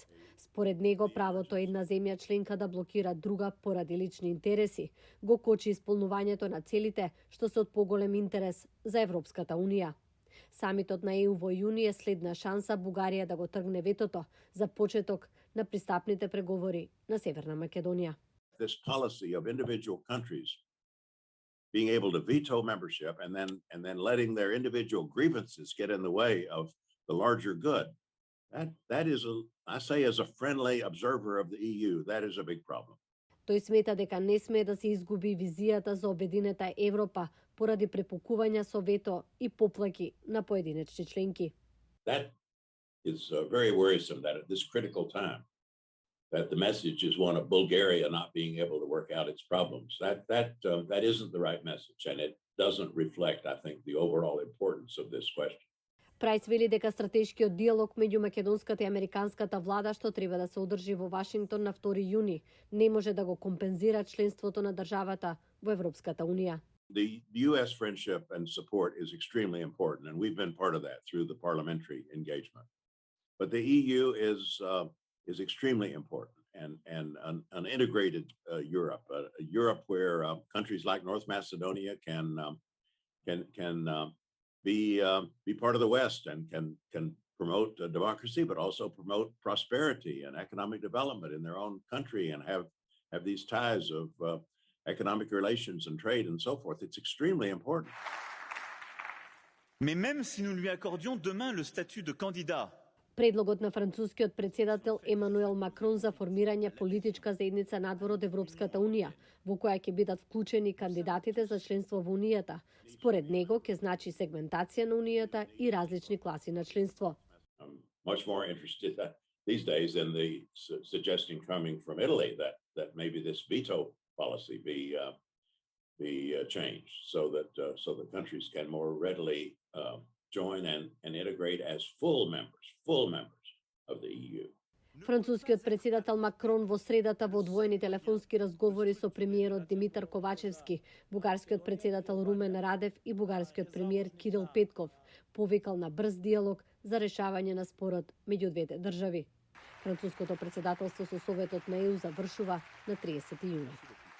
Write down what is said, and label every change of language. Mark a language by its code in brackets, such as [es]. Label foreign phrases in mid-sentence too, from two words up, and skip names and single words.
[mk] Според него, правото една земја членка да блокира друга поради лични интереси го кочи исполнувањето на целите што се од поголем интерес за Европската унија. Самитот на ЕУ во јуни е следна шанса Бугарија да го тргне ветото за почеток на пристапните преговори на Северна Македонија. [en] This policy of individual countries being able to veto membership and then letting their individual grievances get in the way of the larger good. That is I say as a friendly observer of the EU, that is a big problem. [mk] Тој смета дека не смее да се изгуби визијата за обединета Европа поради препукувања со вето и поплаки на поединечни членки. [en] That is very worrisome that at this critical time that the message is one of Bulgaria not being able to work out its problems. That isn't the right message, and it doesn't reflect, I think, the overall importance of this question. [mk] Прайс вели дека стратешкиот диалог меѓу македонската и американската влада што треба да се одржи во Вашингтон на 2 јуни не може да го компензира членството на државата во Европската унија. [en] The US friendship and support is extremely important, and we've been part of that through the parliamentary engagement. But the EU is extremely important, and an integrated Europe, a Europe where countries like North Macedonia can be part of the West and can promote democracy, but also promote prosperity and economic development in their own country and have these ties of economic relations and trade and so forth. It's extremely important. [fr] Mais même si nous lui accordions demain le statut de candidat, [mk] предлогот на францускиот председател Емануел Макрон за формирање политичка заедница надвор од Европската унија, во која ќе бидат вклучени кандидатите за членство во унијата. Според него ќе значи сегментација на унијата и различни класи на членство. [en] Much more interested these days in the suggestion coming from Italy that maybe this veto policy be changed so that countries can more readily join and integrate as full members of the EU. [mk] Францускиот председател Макрон во средата во одвоени телефонски разговори со премиерот Димитар Ковачевски, бугарскиот председател Румен Радев и бугарскиот премиер Кирил Петков повикал на брз диалог за решавање на спорот меѓу двете држави. Француското председателство со Советот на ЕУ завршува на 30 јуни.